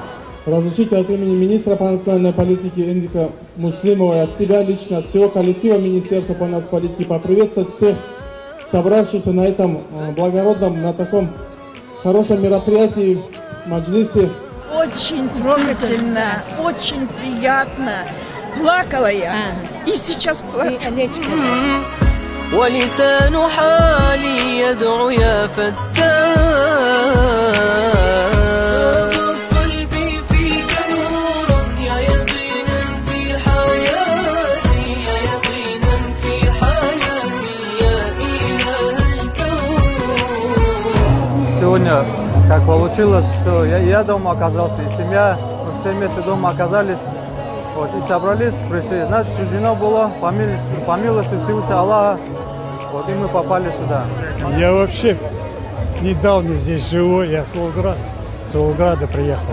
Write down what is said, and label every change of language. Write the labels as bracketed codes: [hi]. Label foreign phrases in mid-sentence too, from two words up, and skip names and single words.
[ru] Разрешите от имени министра по национальной политике Эндика Муслимова и от себя лично, от всего коллектива Министерства по национальной политике поприветствовать всех собравшихся на этом благородном, на таком хорошем мероприятии, маджлисе. Очень трогательно, очень приятно. Плакала я и сейчас плачу. [ar] ولسان حالي يدعو يا فتان قلبي فيك نور يا يقينا في حياتي يا يقينا في حياتي يا إله الكون. [ru] Сегодня, как получилось, что я дома оказался, и семья, все вместе дома оказались, вот, и собрались, пришли. Значит, суждено было, по милости Всевышнего Аллаха, вот, и мы попали сюда. Я вообще недавно здесь живу, я с Волгограда приехал.